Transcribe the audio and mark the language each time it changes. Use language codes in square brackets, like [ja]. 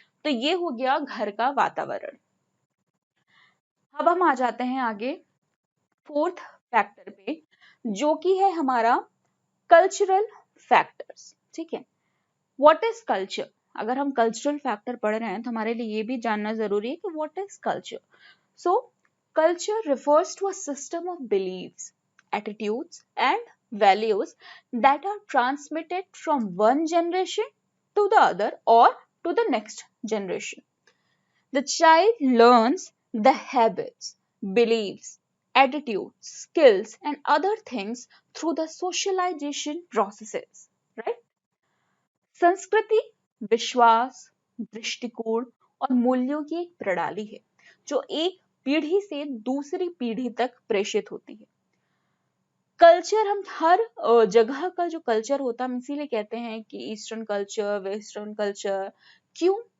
[hi] तो ये हो गया घर का वातावरण। अब हम आ जाते हैं आगे फोर्थ फैक्टर पे, जो कि है हमारा कल्चरल फैक्टर्स। ठीक है। [en] What is culture? [hi] अगर हम कल्चरल फैक्टर पढ़ रहे हैं तो हमारे लिए ये भी जानना जरूरी है कि [en] What is culture. So culture refers to a system of beliefs, attitudes and values that are transmitted from one generation to the other or to the next generation. The child learns the habits, beliefs, attitudes, skills and other things through the socialization processes, right? [hi] संस्कृति विश्वास, दृष्टिकोण और मूल्यों की एक प्रणाली है जो एक पीढ़ी से दूसरी पीढ़ी तक प्रेषित होती है। कल्चर, हम हर जगह का जो कल्चर होता है, हम इसीलिए कहते हैं कि ईस्टर्न कल्चर, वेस्टर्न कल्चर। क्यों?